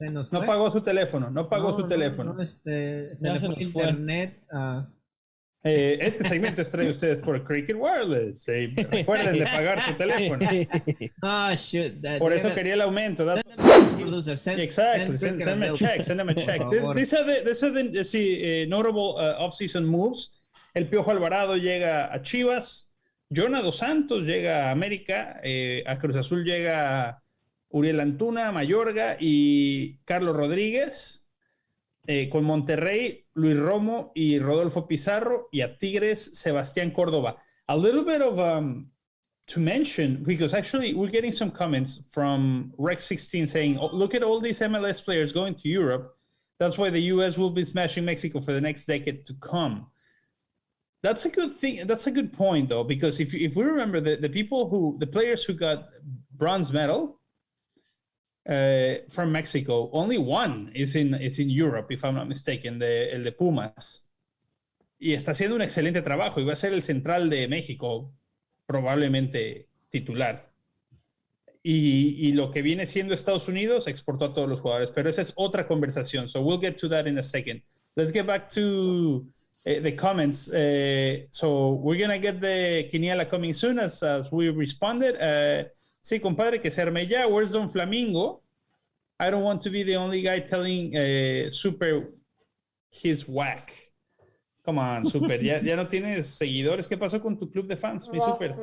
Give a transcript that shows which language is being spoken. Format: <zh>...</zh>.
<es>No pagó su teléfono, no pagó su teléfono. Se le fue internet. Este segmento es traído a ustedes por Cricket Wireless. Recuerden de pagar su teléfono.</es> <en>Shoot.</en> <es>Por eso quería el aumento.</es> <en>Exactly. Send them a check. Send them a check. These are the notable off-season moves.</en> <es>El Piojo Alvarado llega a Chivas. Jonah Dos Santos llega a América. A Cruz Azul llega Uriel Antuna, Mayorga y Carlos Rodríguez. Con Monterrey, Luis Romo y Rodolfo Pizarro, y a Tigres, Sebastián Córdoba.</es> <en>A little bit of to mention, because actually we're getting some comments from Rex 16 saying, oh, look at all these MLS players going to Europe. That's why the US will be smashing Mexico for the next decade to come. That's a good thing. That's a good point, though, because if we remember the players who got bronze medal, from Mexico, only one is in Europe, if I'm not mistaken,</en> <es>el de Pumas. Y está haciendo un excelente trabajo y va a ser el central de México, probablemente titular. Y lo que viene siendo Estados Unidos exportó a todos los jugadores, pero esa es otra conversación.</es> <en>So we'll get to that in a second. Let's get back to the comments. So we're going to get the Quiniela coming soon as we responded.</en> <es>Sí, compadre, que se arme ya.</es> <en>Where's Don Flamingo? I don't want to be the only guy telling Super he's whack. Come on, Super.</en> <es>¿Ya no tienes seguidores? ¿Qué pasó con tu club de fans, mi Super?</es>